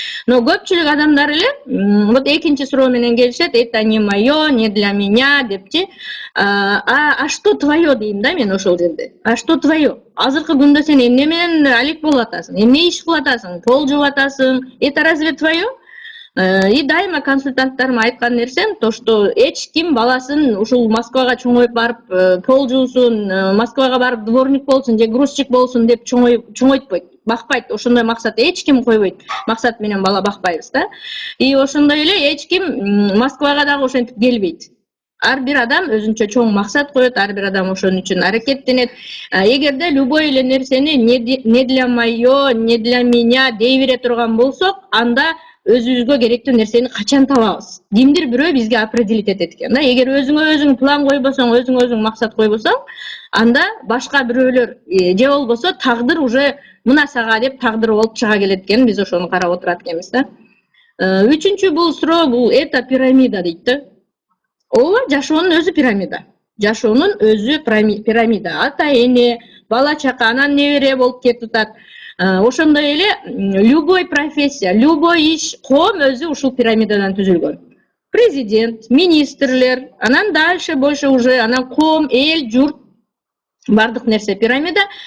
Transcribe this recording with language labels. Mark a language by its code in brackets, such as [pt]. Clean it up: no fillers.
[ky] Но көпчүлүк адамдар эле вот экинчи суроо менен келишет, [ru] это не моё, не для меня [ky] депчи. [ru] А что твое [ky] дейм да мен ошол жерде. [ru] А что твое? [ky] Азыркы күндө сен эмне менен алек болуп атасың? Эмне иш кылып атасың? Пол жууп атасың? [ru] Это разве твое? [ky] И дайыма консультанттарыма айткан нерсем то, что эч ким баласын ушул Москвага чоңоюп барып пол жуусун, Москвага барып дворник болсун же грузчик болсун деп чоңойтпойт, бакпайт. Ошондой максат эч ким койбойт. Максат менен бала бакпайбыз да. И ошондой эле эч ким Москвага дагы ошентип келбейт. Ар бир адам өзүнчө чоң максат коет, ар бир адам ошон үчүн аракеттенет. Эгерде любой эле нерсени [ru] не для моё, не для меня [ky] дей бере турган болсок, анда өзүбүзгө керектүү нерсени качан табабыз? Кимдир бирөө бизге определить этет экен да. Эгер өзүң план койбосоң, өзүң максат койбосоң, анда башка бирөөлөр же болбосо тагдыр уже мына сага деп тагдыр болуп чыга келет экен. Биз ошону карап отурат экенбиз да. Үчүнчү бул суроо, бул это пирамида дейт да. Ооба, жашоонун өзү пирамида. Жашоонун өзү пирамида. Ата эне, бала чака, анан небере болуп кетип атат. Ошондой эле любой профессия, любой иш, коом өзү ушул пирамидадан түзүлгөн. Президент, министрлер, анан [ru] дальше больше уже [ky] анан коом, эл, журт, бардык нерсе пирамида.